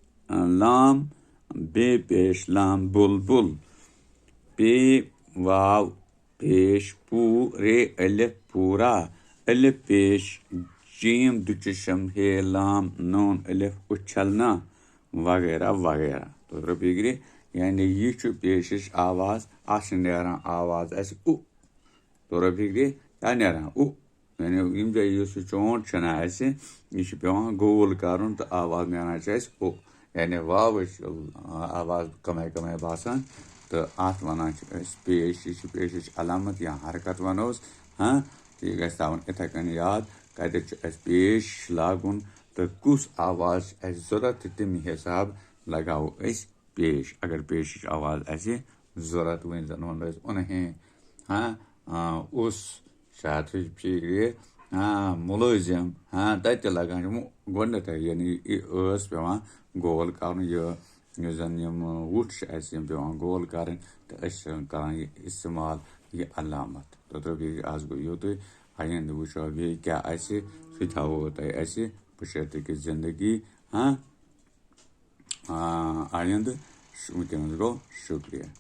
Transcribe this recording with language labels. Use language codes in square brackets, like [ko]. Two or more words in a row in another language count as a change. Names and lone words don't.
[ks] لام بلبل پے واو پیش پو رے الف پورا الف پیش جیم دچشم ہے لام نون الف اچھلنا وغیرہ وغیرہ تو ربیگری یعنی یہ چھُ پیشش آواز اتھ چھِ نیران آواز اسہِ اُ تو ربیگری کیٛاہ نیران اُ یعنی ییٚمہِ جایہِ یُس یہِ چونٛٹ چھُنہ اسہِ یہِ چھُ پیوان گول کرُن تہٕ آواز نیران چھِ اسہِ اُ یعنی واوٕچ آواز کمے باسان تہٕ اتھ ونان چھِ أسۍ پیش یہِ چھِ پیشٕچ علامت یا حرکت ونوس تہٕ یہِ گژھِ تھاوُن یِتھے کٔنۍ یاد کتٮ۪تھ چھُ اسہِ پیش لاگُن تہٕ کُس آواز چھِ اسہِ ضوٚرتھ تہٕ تمہِ حساب لگاوو أسۍ پیش اگر پیشٕچ آواز اسہِ ضوٚرتھ وۄنۍ زن ونو أسۍ اُنہیں اس شاید فکرِ مُلٲزم تتہِ تہِ لگان چھِ گۄڈنیتھے یعنی یہِ ٲس پیوان گول کرُن یُس زن یِم وُٹھ چھِ اسہِ یِم پیوان گول کرٕنۍ تہٕ أسۍ چھِ کران یہِ استعمال یہِ علامت تہٕ آز گوٚو یُتُے آیندٕ وٕچھو بیٚیہِ کیٛاہ آسہِ سُہ تھاوو تۄہہِ اسہِ بشرطیکہِ زندگی آیندٕ وٕنکیٚنس گوٚو شُکریہ